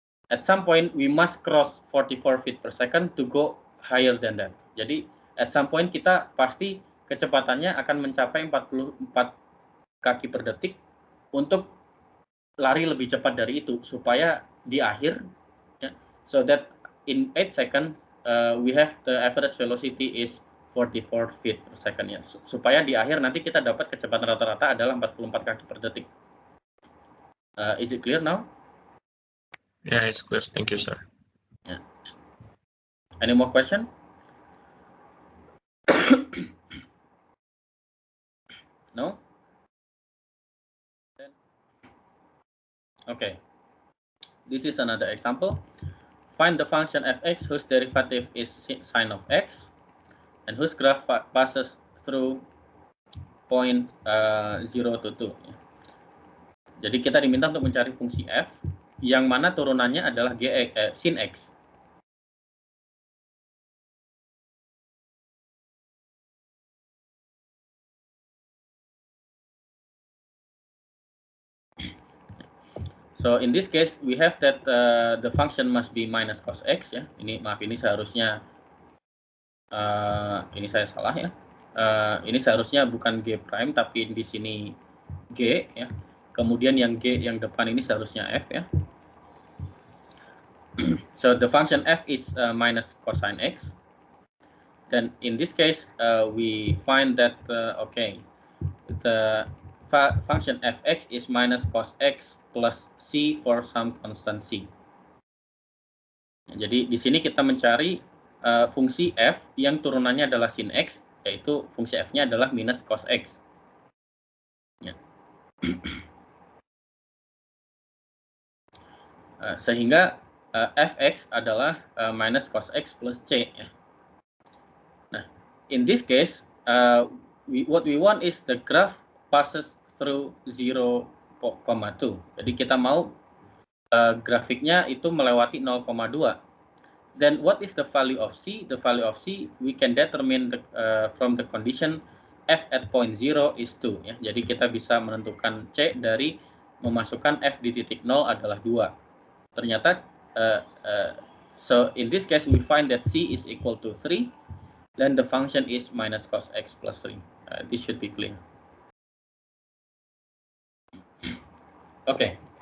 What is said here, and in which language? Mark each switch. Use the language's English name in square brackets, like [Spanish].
[English] At some point we must cross 44 feet per second to go higher than that. [Indonesian] Jadi [English] at some point [Indonesian] kita pasti kecepatannya akan mencapai 44 kaki per detik untuk lari lebih cepat dari itu, supaya di akhir ya, [English] so that in 8 seconds we have the average velocity is 44 feet per second [Indonesian] ya, supaya di akhir nanti kita dapat kecepatan rata-rata adalah 44 kaki per detik. [English] Is it clear now? Yeah, it's clear. Thank you, sir. Yeah. Any more question? No? Okay. This is another example. Find the function fx whose derivative is sine of x and whose graph passes through point 0 to 2. [Indonesian] Jadi kita diminta untuk mencari fungsi f yang mana turunannya adalah sin x. [English] So in this case we have that the function must be minus cos x ya. [Indonesian] Ini maaf, ini seharusnya ini saya salah ya. Ini seharusnya bukan g prime tapi di sini g ya. Kemudian yang g yang depan ini seharusnya f ya. [English] So the function f is minus cosine x. Then in this case we find that okay, the function fx is minus cos x plus c for some constant c. [Indonesian] Jadi di sini kita mencari fungsi f yang turunannya adalah sin x, yaitu fungsi f-nya adalah minus cos x. Ya. Sehingga fx adalah minus cos x plus c. Ya. [English] Nah, in this case, what we want is the graph passes through 0,2. [Indonesian] Jadi kita mau grafiknya itu melewati 0,2. [English] Then what is the value of c? The value of c we can determine from the condition f at point 0 is 2. [Indonesian] Ya. Jadi kita bisa menentukan c dari memasukkan f di titik 0 adalah 2. Ternyata, [English] so in this case we find that c is equal to 3. Then the function is minus cos x plus 3. This should be clear. Okay.